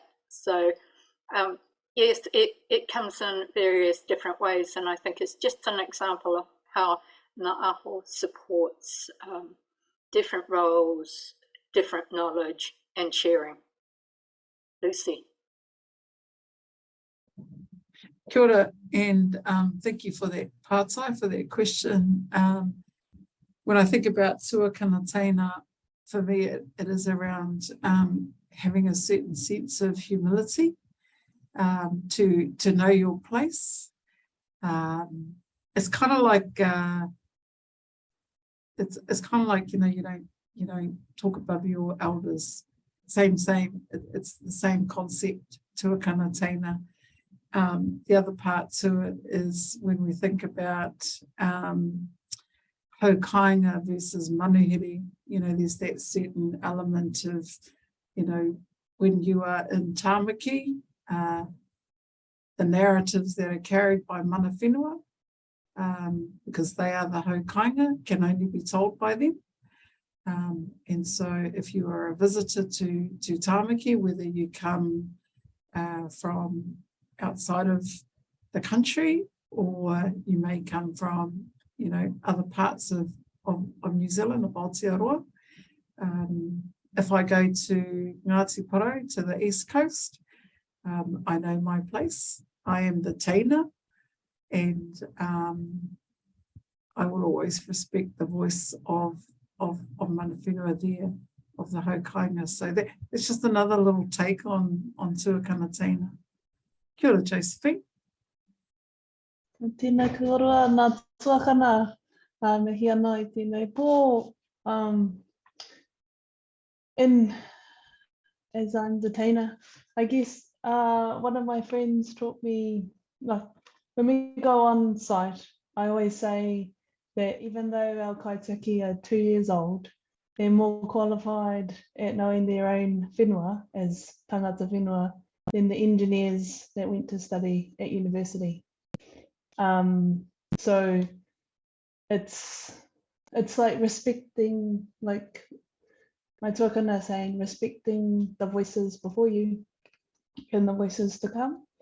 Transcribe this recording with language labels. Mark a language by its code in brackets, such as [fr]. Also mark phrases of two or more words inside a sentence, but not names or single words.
[en] So yes, it comes in various different ways, and I think it's just an example of how Ngā Aho supports different roles, different knowledge, and sharing. Lucy. [mi] Kia ora, [en] and thank you for that pātai, for that question. When I think about [mi] tuākana teina, [en] for me it is around having a certain sense of humility, to know your place. It's kind of like it's kind of like, you don't talk above your elders. Same. It's the same concept, [mi] tuākana teina. [en] The other part to it is when we think about haukainga versus manuhiri, there's that certain element of, when you are in Tāmaki, the narratives that are carried by [mi] mana whenua, [en] because they are the haukainga, can only be told by them. And so if you are a visitor to Tāmaki, whether you come from outside of the country, or you may come from, you know, other parts of New Zealand, of Aotearoa. If I go to Ngāti Porou, to the East Coast, I know my place. I am the teina, and I will always respect the voice of [mi] mana whenua [en] there, of the haukainga. So that it's just another little take on [mi] tuākana teina. Kia ora, Josephine. Tēnā kōrero nā tuākana, me hia anō I tēnei pō. [en] As I'm the teina, I guess one of my friends taught me, like, when we go on site, I always say that even though our kaitaki are 2 years old, they're more qualified at knowing their own whenua as [mi] tangata whenua [en] than the engineers that went to study at university. So it's like respecting, like my tuākana saying, respecting the voices before you and the voices to come.